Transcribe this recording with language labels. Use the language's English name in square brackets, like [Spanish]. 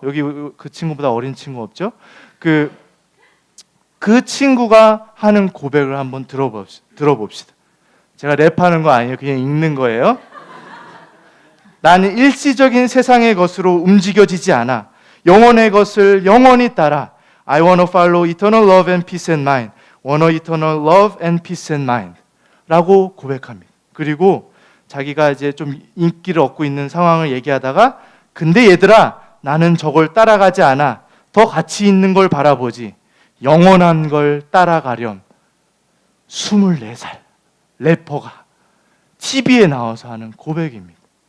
[Korean] 여기 그 친구보다 어린 친구 없죠? 그 친구가 하는 고백을 한번 들어봅시다. 제가 랩하는 거 아니에요. 그냥 읽는 거예요. 나는 일시적인 세상의 것으로 움직여지지 않아. 영원의 것을 영원히 따라. [English] I want to follow eternal love and peace and mind. want eternal love and peace and mind. [Korean] 라고 고백합니다. 그리고 자기가 이제 좀 인기를 얻고 있는 상황을 얘기하다가 근데 얘들아 나는 저걸 따라가지 않아. 더 가치 있는 걸 바라보지. 영원한 걸 따라가렴. 24살 래퍼가 TV에 나와서 하는 고백입니다.